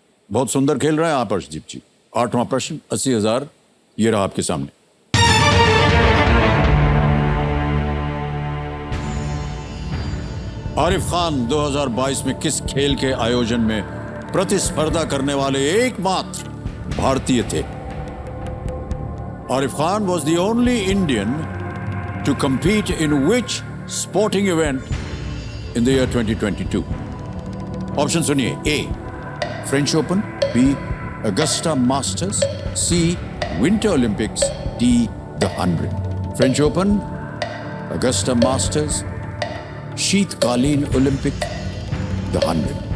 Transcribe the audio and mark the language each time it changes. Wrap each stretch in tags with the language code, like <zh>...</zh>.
<hi>बहुत सुंदर खेल रहे हैं आप अर्शदीप जी। 8वां प्रश्न 80,000, ये रहा आपके सामने। आरिफ खान 2022 में किस खेल के आयोजन में प्रतिस्पर्धा करने वाले एकमात्र भारतीय थे?</hi> <en>Arif Khan was the only Indian to compete in which sporting event in the year 2022?</en> <hi>Option सुनिए: A, French open, B, Agusta masters, C, winter Olympics, D, the 100। French open, Agusta masters, शीतकालीन ओलंपिक, द 100।</hi>